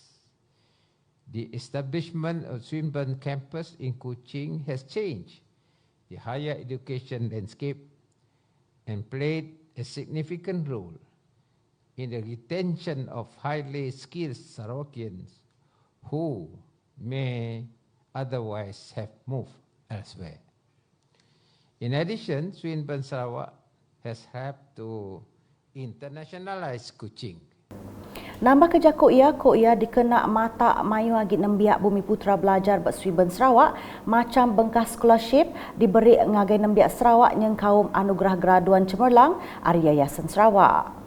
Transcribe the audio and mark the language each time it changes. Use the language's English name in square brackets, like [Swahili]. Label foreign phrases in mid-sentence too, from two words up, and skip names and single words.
[English] The establishment of Swinburne campus in Kuching has changed the higher education landscape and played a significant role in the retention of highly skilled Sarawakians who may otherwise have moved elsewhere. In addition, Swinburne Sarawak has helped to internationalize Kuching. [Iban] Nambah kerja ko ia dikenak mata mayu agi nembiak Bumi Putra belajar ber Swinburne Sarawak macam bengkas scholarship diberi ngagai nembiak Sarawak yang kaum anugerah graduan cemerlang ari Yayasan Sarawak.